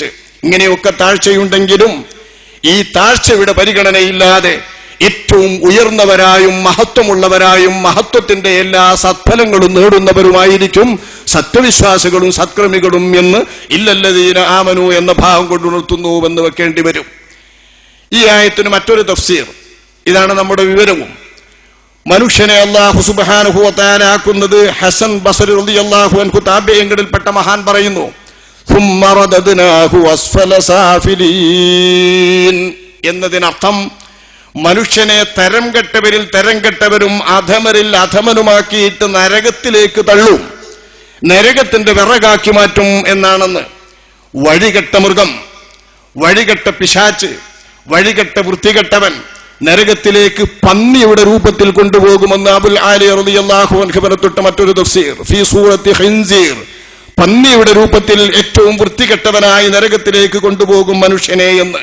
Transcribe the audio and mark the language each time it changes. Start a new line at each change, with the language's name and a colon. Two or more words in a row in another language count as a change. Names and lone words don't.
Malayalam: ഇങ്ങനെയൊക്കെ താഴ്ചയുണ്ടെങ്കിലും ഈ താഴ്ചയുടെ പരിഗണനയില്ലാതെ ഏറ്റവും ഉയർന്നവരായും മഹത്വമുള്ളവരായും മഹത്വത്തിന്റെ എല്ലാ സത്ഫലങ്ങളും നേടുന്നവരുമായിരിക്കും സത്യവിശ്വാസികളും സത്ക്രമികളും എന്ന്
Arabic: إلا الذين آمنوا
Malayalam: എന്ന ഭാവം കൊണ്ടുണർത്തുന്നുവെന്ന് വെക്കേണ്ടി വരും. ഈ ആയത്തിന് മറ്റൊരു തഫ്സീർ, ഇതാണ് നമ്മുടെ വിവരവും. മനുഷ്യനെ
Arabic: الله سبحانه وتعالى
Malayalam: ആക്കുന്നത് ഹസൻ ബസരി
Arabic: رضي الله عنه
Malayalam: താബിഈങ്ങളിൽപ്പെട്ട മഹാൻ പറയുന്നു,
Arabic: ثم رددناه أسفل سافلين
Malayalam: എന്നതിനർത്ഥം മനുഷ്യനെ തരം കെട്ടവരിൽ തരം കെട്ടവരും അധമരിൽ അധമനുമാക്കിയിട്ട് നരകത്തിലേക്ക് തള്ളും, നരകത്തിന്റെ വിറകാക്കി മാറ്റും എന്നാണെന്ന്. വഴികെട്ട മൃഗം, വഴികെട്ട പിശാച്ച്, വഴികെട്ട വൃത്തികെട്ടവൻ നരകത്തിലേക്ക് പന്നിയുടെ രൂപത്തിൽ കൊണ്ടുപോകുമെന്ന് അബുൽ ആലി
Arabic: رضي الله عنه
Malayalam: പറഞ്ഞിട്ട് മറ്റൊരു തഫ്സീർ,
Arabic: في صورة خنزير,
Malayalam: പന്നിയുടെ രൂപത്തിൽ ഏറ്റവും വൃത്തികെട്ടവനായി നരകത്തിലേക്ക് കൊണ്ടുപോകും മനുഷ്യനെ എന്ന്.